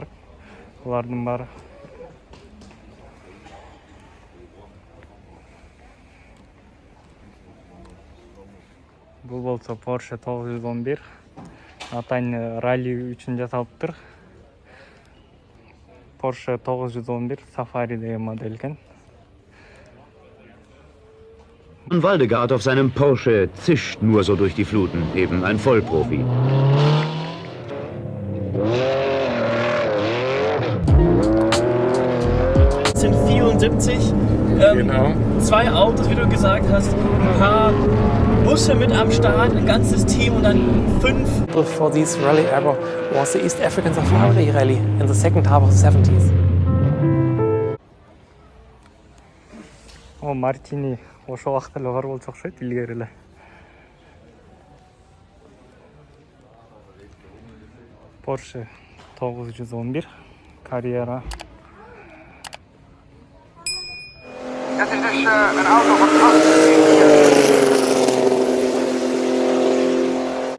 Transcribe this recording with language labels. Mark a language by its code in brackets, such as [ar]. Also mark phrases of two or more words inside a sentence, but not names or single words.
[ky] Булардын баары бул болсо Porsche 911 атайын ралли үчүн жасалыптыр. Porsche 911 Safari деген модель экен. [de] Waldegard auf seinem Porsche zischt nur so durch die Fluten, eben ein Vollprofi. Es sind 74, Genau. 2 Autos, wie du gesagt hast, ein paar Busse mit am Start, ein ganzes Team und dann 5. [en] For this rally ever was the East African Safari Rally in the second half of the 70s. [ky] Мартини ошол убакта эле бар болчу окшойт, илгери эле. Porsche 911 Carrera. [nl] Het is dus een auto van 8